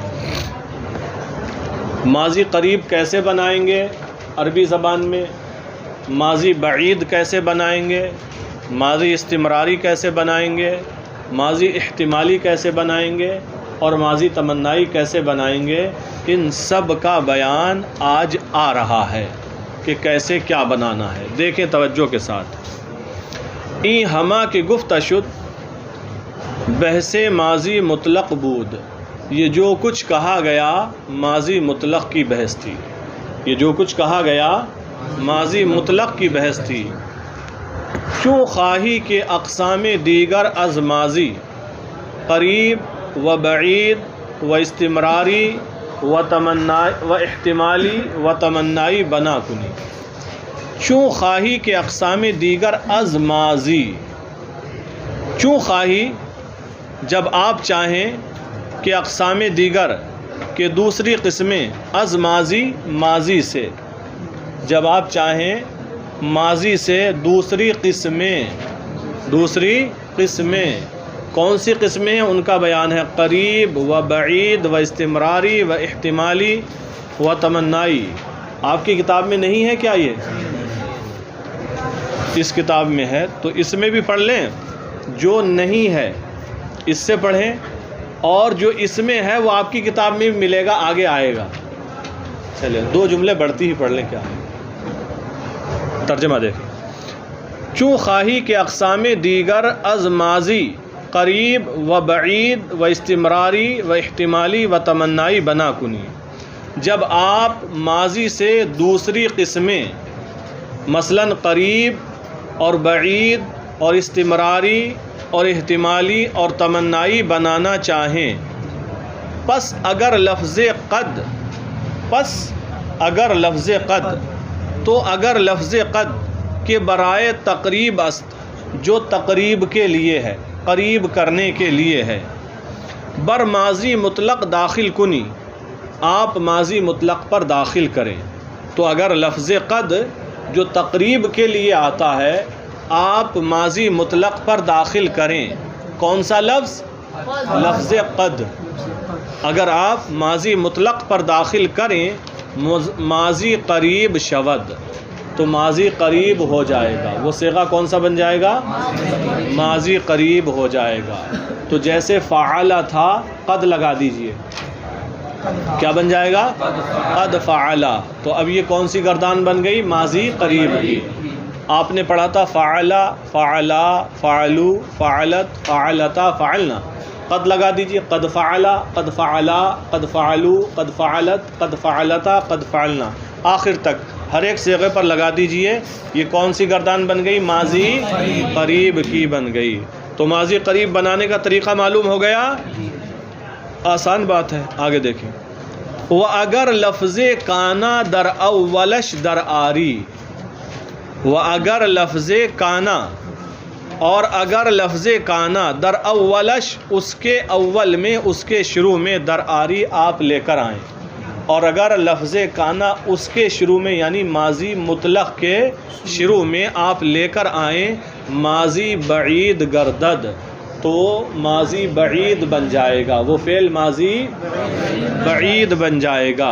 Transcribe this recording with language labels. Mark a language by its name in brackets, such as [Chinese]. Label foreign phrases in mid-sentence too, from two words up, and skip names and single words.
[Urdu] ماضی قریب کیسے بنائیں گے عربی زبان میں، ماضی بعید کیسے بنائیں گے، ماضی استمراری کیسے بنائیں گے، ماضی احتمالی کیسے بنائیں گے اور ماضی تمنائی کیسے بنائیں گے، ان سب کا بیان آج آ رہا ہے کہ کیسے کیا بنانا ہے۔ دیکھیں توجہ کے ساتھ۔ [Persian] این ہما کے گفت شد بحث ماضی مطلق بود، [Urdu] یہ جو کچھ کہا گیا ماضی مطلق کی بحث تھی، یہ جو کچھ کہا گیا ماضی مطلق کی بحث تھی۔ [Persian] چوں خواہی کے اقسام دیگر از ماضی قریب و بعید و استمراری و احتمالی و تمنائی بنا کنی۔ چوں خواہی کے اقسام دیگر از ماضی، چوں خواہی [Urdu] جب آپ چاہیں کہ [Persian] اقسام دیگر [Urdu] کہ دوسری قسمیں، [Persian] از ماضی [Urdu] ماضی سے، جب آپ چاہیں ماضی سے دوسری قسمیں کون سی قسمیں ہیں ان کا بیان ہے۔ [Persian] قریب و بعید و استمراری و احتمالی و تمنائی۔ [Urdu] آپ کی کتاب میں نہیں ہے کیا؟ یہ اس کتاب میں ہے تو اس میں بھی پڑھ لیں، جو نہیں ہے اس سے پڑھیں، اور جو اس میں ہے وہ آپ کی کتاب میں بھی ملے گا، آگے آئے گا۔ چلیں 2 جملے بڑھتی ہی پڑھ لیں۔ کیا ہے ترجمہ دیکھیں۔ [Persian] چوں خواہی کے اقسام دیگر از ماضی قریب و بعید و استمراری و احتمالی و تمنائی بنا کنی، [Urdu] جب آپ ماضی سے دوسری قسمیں مثلاً قریب اور بعید اور استمراری اور احتمالی اور تمنائی بنانا چاہیں، [Persian] پس اگر لفظ [Urdu] قد تو اگر لفظ قد [Persian] کے برائے تقریب است، [Urdu] جو تقریب کے لیے ہے، قریب کرنے کے لیے ہے، [Persian] بر ماضی مطلق داخل کنی، [Urdu] آپ ماضی مطلق پر داخل کریں۔ تو اگر لفظ قد جو تقریب کے لیے آتا ہے آپ ماضی مطلق پر داخل کریں، کون سا لفظ؟ لفظ قد۔ اگر آپ ماضی مطلق پر داخل کریں [Persian] ماضی قریب شود، [Urdu] تو ماضی قریب ہو جائے گا، وہ صیغہ کون سا بن جائے گا؟ ماضی قریب ہو جائے گا۔ تو جیسے فعل تھا قد لگا دیجئے، کیا بن جائے گا؟ قد فعل۔ تو اب یہ کون سی گردان بن گئی؟ ماضی قریب کی۔ آپ نے پڑھا تھا [Arabic] فعلا، فعلا، فعلو، فعلت، فعلتا، فعلنا، [Urdu] قد لگا دیجئے، [Arabic] قد فعلا، قد فعلا، قد فعلو، قد فعلت، قد فعلتا، قد فعلنا، [Urdu] آخر تک ہر ایک صیغے پر لگا دیجئے۔ یہ کون سی گردان بن گئی؟ ماضی قریب کی بن گئی۔ تو ماضی قریب بنانے کا طریقہ معلوم ہو گیا؟ آسان بات ہے، آگے دیکھیں۔ [Persian] وَأَگَرْ لفظ کانا در اولش در آری، وَأَگَرْ لفظ کانا [Urdu] اور اگر لفظ کانا [Persian] در اولش [Urdu] اس کے اول میں اس کے شروع میں [Persian] در آری [Urdu] آپ لے کر آئیں، اور اگر لفظ کانا اس کے شروع میں یعنی ماضی مطلق کے شروع میں آپ لے کر آئیں [Persian] ماضی بعید گردد [Urdu] تو ماضی بعید بن جائے گا، وہ فعل ماضی بعید بن جائے گا۔